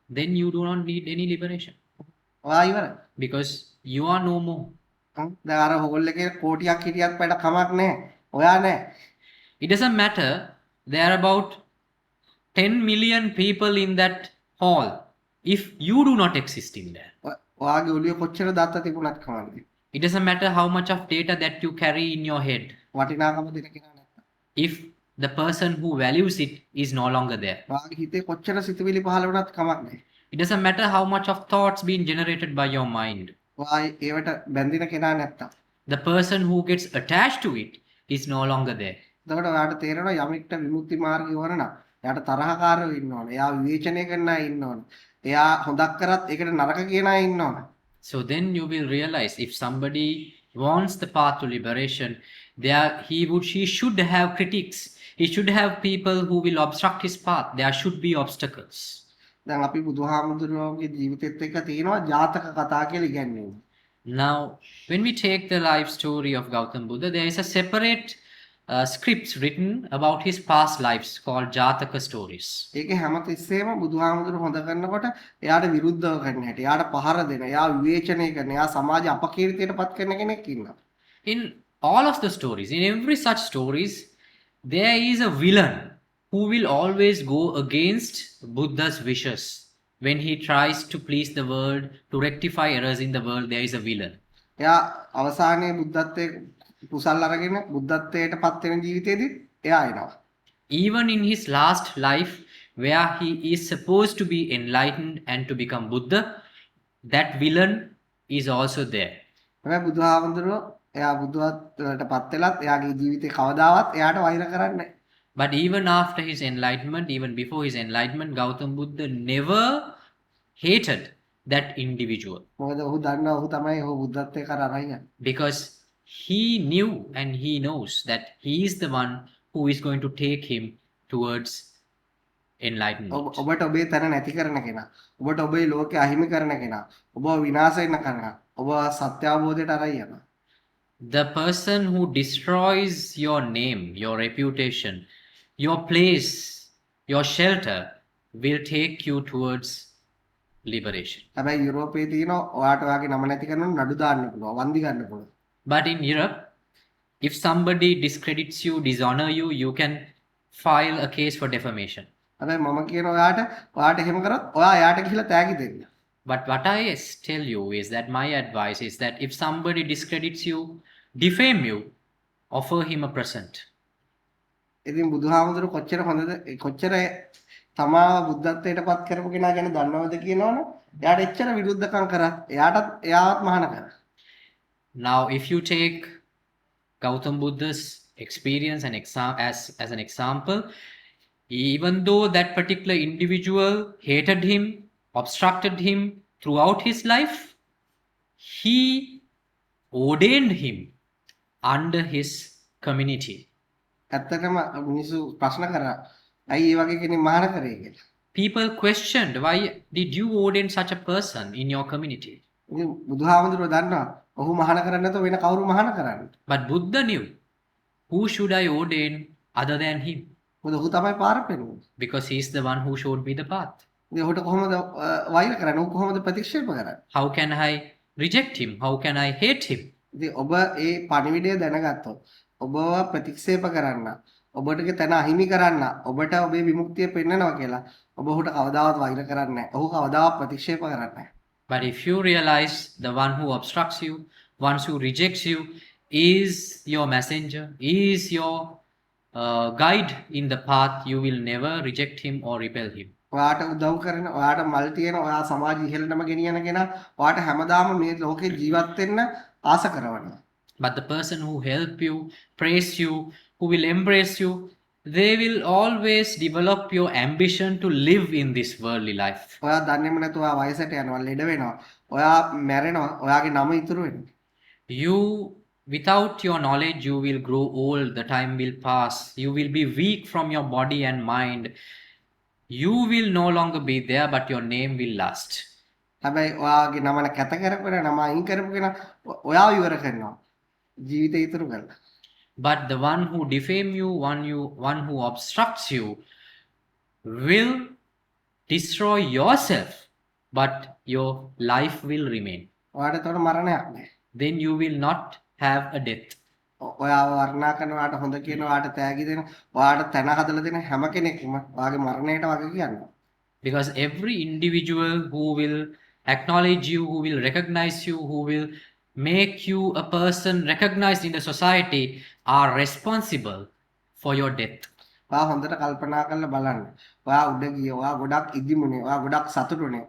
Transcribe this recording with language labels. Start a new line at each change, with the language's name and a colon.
English: Then you do not need any liberation.
Sinhala: ඔයා ඉවරයි.
English: Because you are no more.
Sinhala: දැන් අර හෝල් එකේ කෝටියක් හිටියත් වැඩ කමක් නැහැ. ඔයා නැහැ.
English: It doesn't matter. There are about 10 million people in that hall. If you do not exist in there.
Sinhala: ඔයාගේ ඔළුවේ කොච්චර දත්ත තිබුණත් කමන්නේ.
English: It doesn't matter how much of data that you carry in your head.
Sinhala: වටිනාකම දෙන කෙනා නැත්තම්.
English: If the person who values it is no longer there.
Sinhala: ඔයාගේ හිතේ කොච්චර සිතුවිලි පහළ වුණත් කමක් නැහැ.
English: It doesn't matter how much of thoughts being generated by your mind.
Sinhala: ඔයා ඒවට බැඳින කෙනා නැත්තම්.
English: The person who gets attached to it is no longer there.
Sinhala: එතකොට ඔයාට තේරෙනවා යමෙක්ට විමුක්ති මාර්ගය වර නම් එයාට තරහකාරයෝ ඉන්න ඕනේ. එයා විවේචනය කරන අය ඉන්න ඕනේ. එයා හොඳක් කරත් ඒකට නරක කියන අය ඉන්න ඕනේ.
English: So then you will realize if somebody wants the path to liberation, she should have critics. He should have people who will obstruct his path. There should be obstacles.
Sinhala: දැන් අපි බුදුහාමුදුරුවෝගේ ජීවිතෙත් එක්ක තියෙනවා ජාතක කතා කියලා ඉගැන්වීම.
English: Now, when we take the life story of Gautam Buddha, there is a separate scripts written about his past lives called Jataka stories.
Sinhala: ඒකේ හැමතිස්සෙම බුදුහාමුදුරුවෝ හොඳ කරනකොට එයාට විරුද්ධව කරන හැටි, එයාට පහර දෙන, එයා විවේචනය කරන, එයා සමාජ අපකීර්තියටපත් කරන කෙනෙක් ඉන්නවා.
English: In all of the stories, in every such stories, there is a villain who will always go against Buddha's wishes. When he tries to please the world, to rectify errors in the world, there is a villain.
Sinhala: එයා අවසානයේ බුද්ධත්වයේ කුසල් අරගෙන බුද්ධත්වයටපත් වෙන ජීවිතේදී එයා එනවා.
English: Even in his last life, where he is supposed to be enlightened and to become Buddha, that villain is also there.
Sinhala: හැබැයි බුදුහාමුදුරුවෝ එයා බුද්ධත්වයටපත් වෙලත් එයාගේ ජීවිතේ කවදාවත් එයාට වෛර කරන්නේ නැහැ.
English: But even after his enlightenment, even before his enlightenment, Gautam Buddha never hated that individual.
Sinhala: මොකද ඔහු දන්නවා ඔහු තමයි ඔහු බුද්ධත්වයට කරා අරන්.
English: Because he knew and he knows that he is the one who is going to take him towards enlightenment.
Sinhala: ඔබට ඔබේ තන නැති කරන කෙනා, ඔබට ඔබේ ලෝකේ අහිමි කරන කෙනා, ඔබ විනාශ වෙන කෙනා, ඔබ සත්‍ය අවබෝධයට අරන් යනවා.
English: The person who destroys your name, your reputation, your place, your shelter will take you towards liberation.
Sinhala: හැබැයි යුරෝපයේ තියෙන ඔයාට ඔයාගේ නම නැති කරන නඩු දාන්න පුළුවන්, වන්දි ගන්න පුළුවන්.
English: But in Europe, if somebody discredits you, dishonor you, you can file a case for defamation.
Sinhala: හැබැයි මම කියන ඔයාට එහෙම කරොත් ඔයා එයාට ගිහිල්ලා තෑගි දෙන්න.
English: But what I tell you is that my advice is that if somebody discredits you, defame you, offer him a present.
Sinhala: ඉතින් බුදුහාමුදුරු කොච්චර හොඳද කොච්චර තමාව බුද්ධත්වයට පත් කරපු කෙනා ගැන දන්නවද කියනවනේ. එයාට එච්චර විරුද්ධකම් කරත් එයාවත් මහාන කරා.
English: Now, if you take Gautam Buddha's experience and as an example, even though that particular individual hated him, obstructed him throughout his life, he ordained him under his community.
Sinhala: ඇත්තටම මිනිස්සු ප්‍රශ්න කරා ඇයි ඒ වගේ කෙනෙක් මහාන කරේ කියලා.
English: People questioned, why did you ordain such a person in your community?
Sinhala: ඉතින් බුදුහාමුදුරුවෝ දන්නවා ඔහු මහාන කරන්නේ නැතුව වෙන කවුරු මහාන කරන්නේ.
English: But Buddha knew, who should I ordain other than him?
Sinhala: මොකද ඔහු තමයි පාර පෙන්වන්නේ.
English: Because he is the one who showed me the path.
Sinhala: ඉතින් ඔහුට කොහොමද වෛර කරන්නේ? ඔහු කොහොමද ප්‍රතික්ෂේප කරන්නේ?
English: How can I reject him? How can I hate him?
Sinhala: ඉතින් ඔබ ඒ පණිවිඩය දැනගත්තොත් ඔබව ප්‍රතික්ෂේප කරන්න ඔබටගේ තැන අහිමි කරන්න ඔබට ඔබේ විමුක්තිය පෙන්වනවා කියලා ඔබ ඔහුට කවදාවත් වෛර කරන්නේ නැහැ. ඔහු කවදාවත් ප්‍රතික්ෂේප කරන්නේ නැහැ.
English: But if you realize the one who obstructs you, one who rejects you, is your messenger, is your guide in the path, you will never reject him or repel him.
Sinhala: ඔයාට උදව් කරන ඔයාට මල් තියෙන ඔයා සමාජ ඉහළටම ගෙනියන කෙනා ඔයාට හැමදාම මේ ලෝකේ ජීවත් වෙන්න ආස කරනවා.
English: But the person who help you, praise you, who will embrace you, they will always develop your ambition to live in this worldly life.
Sinhala: ඔයා දන්නේම නැතුව ඔයා වයසට යනවා ලෙඩ වෙනවා. ඔයා මැරෙනවා. ඔයාගේ නම ඉතුරු වෙනවා.
English: You, without your knowledge, you will grow old, the time will pass, you will be weak from your body and mind. You will no longer be there, but your name will last.
Sinhala: හැබැයි ඔයාගේ නම කැත කරපුවා නම අයින් කරපු කෙනා ඔයාව ඉවර කරනවා. ජීවිතය ඉතුරු කරලා.
English: But the one who defame you, one who obstructs you, will destroy yourself, but your life will remain.
Sinhala: ඔයාට එතකොට මරණයක් නැහැ.
English: Then you will not have a death.
Sinhala: ඔයාව වර්ණනා කරන ඔයාට හොඳ කියන ඔයාට තෑගි දෙන ඔයාට තැන හදලා දෙන හැම කෙනෙක්ම ඔයාගේ මරණයට වගේ කියනවා.
English: Because every individual who will acknowledge you, who will recognize you, who will make you a person recognized in the society are responsible for your death.
Sinhala: ඔයා හොඳට කල්පනා කරලා බලන්න. ඔයා උඩ ගියේ, ඔයා ගොඩක් ඉදිමුනේ, ඔයා ගොඩක් සතුටුනේ.